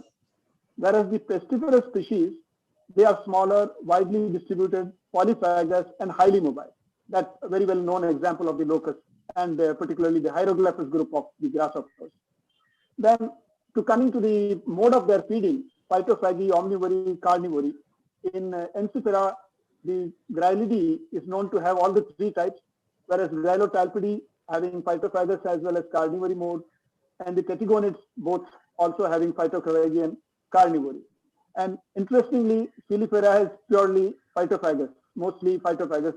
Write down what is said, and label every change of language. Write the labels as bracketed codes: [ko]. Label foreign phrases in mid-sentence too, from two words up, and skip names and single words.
[en] Whereas the pestiferous species, they are smaller, widely distributed, polyphagous, and highly mobile. That's a very well known example of the locust, and particularly the hieroglyphus group of the grasshoppers. Then, coming to the mode of their feeding, phytophagy, omnivory, carnivory. In Enchifera, the Grylidae is known to have all the 3 types, whereas Grylotalpidae having phytophagous as well as carnivory mode, and the tetigonids both also having phytophagy and carnivory. And interestingly, Filifera is purely phytophagous, mostly phytophagous.